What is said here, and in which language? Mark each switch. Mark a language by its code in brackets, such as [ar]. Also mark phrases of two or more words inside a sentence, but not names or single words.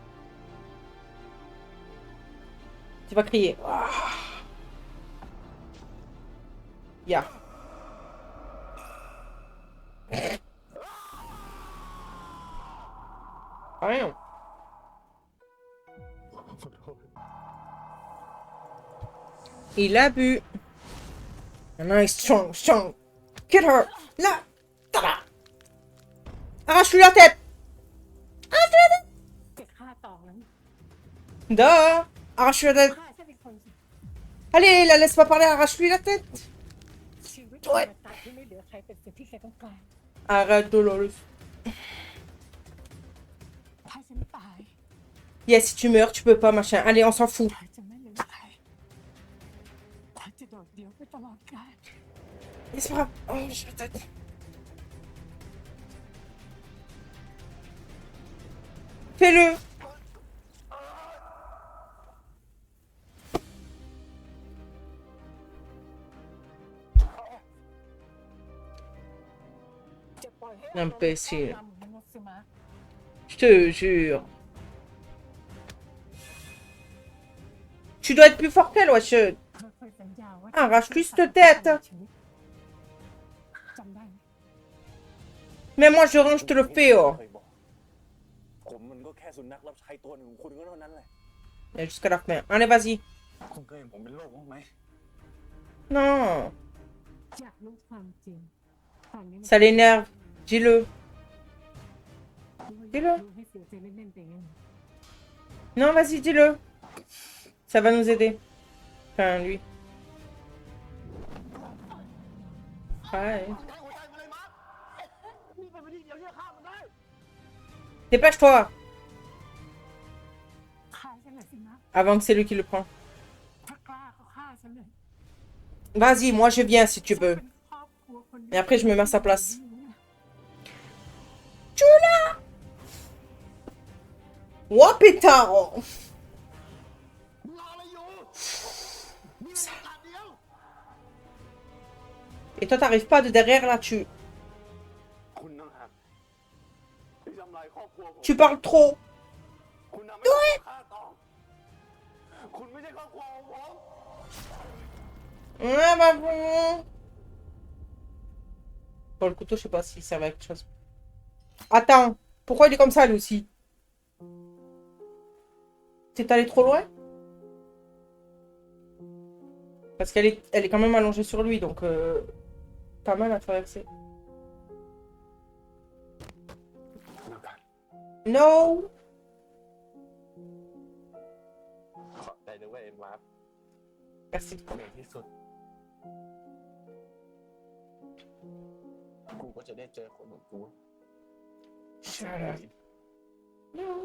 [fr] Tu vas crier. Ya. Rien. [th] ขอโทษ [fr] Il a bu. [en] Nice, strong, strong. Get her. [fr] Là. Tada. Arrache-lui la tête. [th] จะฆ่าตองนั้น [fr] Duh. Arrache-lui la tête. [th] ฆ่าฉันอีกคนสิ [fr] Allez, la laisse pas parler, arrache-lui la tête. [th] ชีวิต โอ๊ย มันตายที่ไม่เหลือใครเป็นสิ่งที่แกต้องการ [fr] Arrête, Dolores. [th] ถ้าฉันตาย [fr] Yes, si tu meurs, tu peux pas, machin. Allez, on s'en fout. [th] เธอจะไม่เหลือใครเธอจะโดดเดี่ยวไปตลอดกาล [fr] C'est pas grave. Oh, j'ai la tête. Fais-le. [th] จะปล่อยให้ [fr] Imbécile. [th] อารมณ์ครอบงำมนุษย์สิมะ [fr] Je te jure. Tu dois être plus fort qu'elle, wesh. [th] เธอเคยสัญญาว่า [fr] Arrache-lui cette tête. [th] จำได้ไหม [fr] Même moi, je range, je te le fais, oh. [th] เคยบอกผมมันก็แค่สุนัขรับใช้ตัวหนึ่งของคุณก็เท่านั้นแหละ [fr] Et jusqu'à la fin. Allez, vas-y. [th] คุณเคยเห็นผมเป็นโรคบ้างไหม [fr] Non. [th] อยากรู้ความจริงตอนนี้มัน [fr] Ça l'énerve. Dis-le. [th] รู้ให้เสียใจเล่นๆไปงั้น [fr] Non, vas-y, dis-le. Ça va nous aider. Enfin, lui. Ouais. Dépêche-toi. [th] ฆ่าฉันเลยสิมะ [fr] Avant que c'est lui qui le prend. [th] ถ้ากล้าก็ฆ่าฉันเลย [fr] Vas-y, moi je viens si tu veux. [th] เป็นครอบครัวคนเดียว [fr] Et après, je me mets à sa place. Oh, pétard. Et toi, t'arrives pas de derrière là, [th] คุณนั่งหักที่ทำลายครอบครัวผม [fr] tu parles trop. [th] คุณทำให้ผมฆ่าตองคุณไม่ใช่ครอบครัวของผม [fr] Ah, bah bon. Bon, le couteau, je sais pas s'il servait à quelque chose. Attends, pourquoi il est comme ça, lui aussi? T'es allé trop loin? Parce elle est quand même allongée sur lui, donc pas mal à traverser. No! [th] ขอบใจนะเว้ยเอ็นวาร์ป [fr] Merci. [th] ในที่สุด กูก็จะได้เจอคนเหมือนกู [en] Shut up. No.